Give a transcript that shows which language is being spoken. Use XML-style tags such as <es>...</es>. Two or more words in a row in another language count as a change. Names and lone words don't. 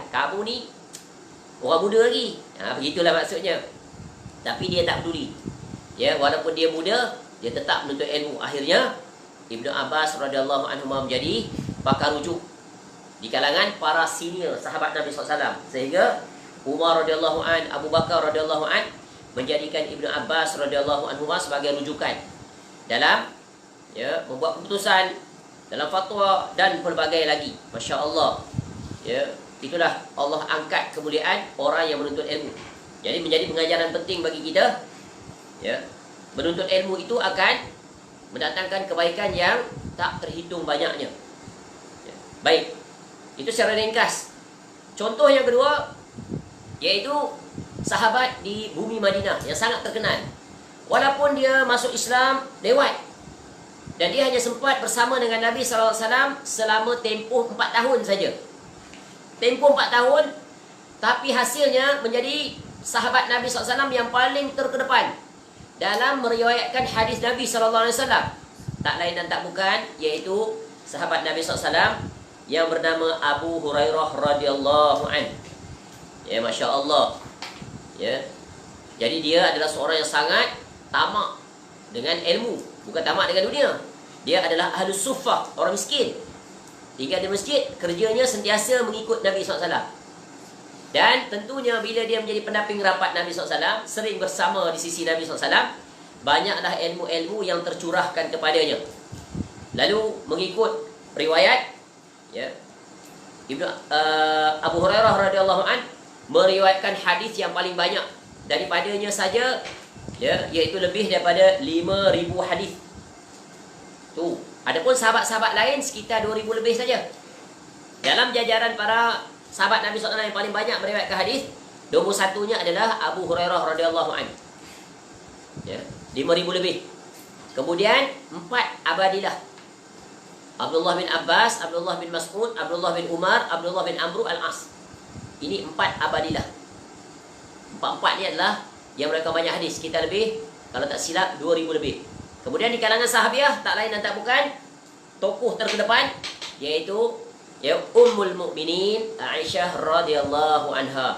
<ms>Kamu ni orang muda lagi. Begitulah maksudnya. Tapi dia tak peduli. Ya, walaupun dia muda, dia tetap menuntut ilmu. Akhirnya Ibnu Abbas</ms> <ar>radhiyallahu anhu</ar> <ms>menjadi pakar rujuk di kalangan para senior sahabat Nabi SAW. Sehingga Umar</ms> <ar>radhiyallahu an,</ar> <ms>Abu Bakar</ms> <ar>radhiyallahu an</ar> <ms>menjadikan Ibnu Abbas</ms> <ar>radhiyallahu anhu</ar> <ms>sebagai rujukan dalam, ya, membuat keputusan, dalam fatwa dan pelbagai lagi.</ms> <ar>Masya Allah.</ar> <ms>Ya, itulah Allah angkat kemuliaan orang yang menuntut ilmu. Jadi menjadi pengajaran penting bagi kita. Ya, menuntut ilmu itu akan mendatangkan kebaikan yang tak terhitung banyaknya. Ya. Baik, itu secara ringkas. Contoh yang kedua, iaitu sahabat di bumi Madinah yang sangat terkenal. Walaupun dia masuk Islam lewat, dan dia hanya sempat bersama dengan Nabi SAW selama tempoh 4 tahun saja. Tempoh 4 tahun, tapi hasilnya menjadi sahabat Nabi SAW yang paling terkedepan dalam meriwayatkan hadis Nabi SAW. Tak lain dan tak bukan, iaitu sahabat Nabi SAW yang bernama Abu Hurairah</ms> <ar>radhiyallahu anhu.</ar> <ms>Ya,</ms> <ar>Masya Allah.</ar> <ms>Ya. Jadi dia adalah seorang yang sangat tamak dengan ilmu. Bukan tamak dengan dunia. Dia adalah</ms> <ar>ahlus suffah,</ar> <ms>orang miskin. Tinggal di masjid, kerjanya sentiasa mengikut Nabi SAW. Dan tentunya bila dia menjadi pendamping rapat Nabi SAW, sering bersama di sisi Nabi SAW, banyaklah ilmu-ilmu yang tercurahkan kepadanya. Lalu mengikut riwayat, ya, Abu Hurairah</ms> <ar>radhiyallahu an</ar> <ms>meriwayatkan hadis yang paling banyak daripadanya saja, ya, iaitu lebih daripada 5,000 hadis. Tu. Adapun sahabat-sahabat lain sekitar 2,000 lebih saja. Dalam jajaran para sahabat Nabi SAW yang paling banyak meriwayatkan hadis. Nombor satunya adalah Abu Hurairah</ms> <ar>radhiyallahu anhu.</ar> <ms>Ya, 5,000 lebih. Kemudian 4 abadilah. Abdullah bin Abbas, Abdullah bin Mas'ud, Abdullah bin Umar, Abdullah bin Amru al-As. Ini 4 abadilah. 4 ni adalah yang mereka banyak hadis. Kita lebih, kalau tak silap, 2,000 lebih. Kemudian di kalangan sahabiah, tak lain dan tak bukan, tokoh terkedepan, iaitu Ummul Mukminin Aisyah</ms> <ar>radhiyallahu anha.</ar>